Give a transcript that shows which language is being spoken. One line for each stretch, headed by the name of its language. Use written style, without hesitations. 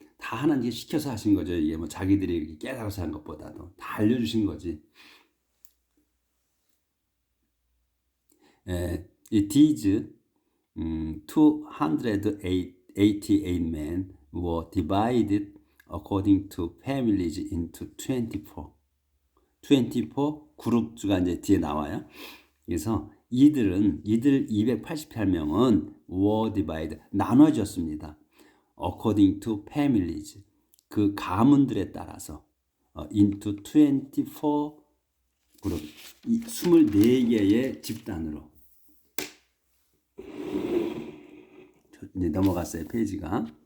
Korean: 다 하나님께 시켜서 하신 거죠. 이게 뭐 자기들이 깨달아서 한 것보다도 다 알려주신 거지.
English: These 288 men were divided according to families into 24.
Korean: 24 그룹수가 이제 뒤에 나와요. 그래서 이들 288명은
English: were divided,
Korean: 나눠졌습니다.
English: according to families,
Korean: 그 가문들에 따라서
English: into 24
Korean: 그룹 24개의 집단으로 이제 넘어갔어요. 페이지가.